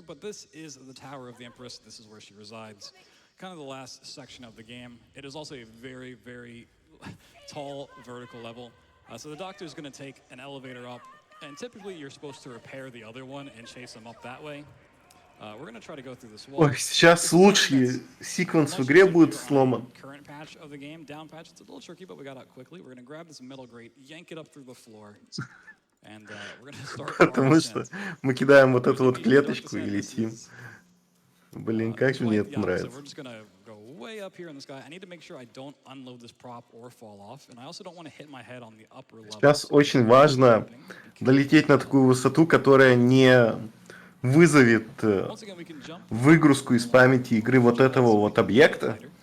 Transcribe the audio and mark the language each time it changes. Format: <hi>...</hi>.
<en>But this is the Tower of the Empress. This is where she resides. Kind of the last section of the game. It is also a very, very tall vertical level. So the doctor is going to take an elevator up, and typically you're supposed to repair the other one and chase them up that way. We're going to try to go through this wall.</en> <ru>Ой, сейчас лучший секвенс в игре будет сломан.</ru> <en>Current patch of the game, down patch, it's a little tricky, but we got out quickly. We're going to grab this metal grate, yank it up through the floor, and we're going to start.</en> <ru>Потому что мы кидаем вот эту вот клеточку и летим. Блин, как же мне это нравится.</ru> <en>We're just gonna go way up here in the sky. I need to make sure I don't unload this prop or fall off, and I also don't want to hit my head on the upper level.</en> <ru>Сейчас очень важно долететь на такую высоту, которая не вызовет выгрузку из памяти игры вот этого вот объекта.</ru>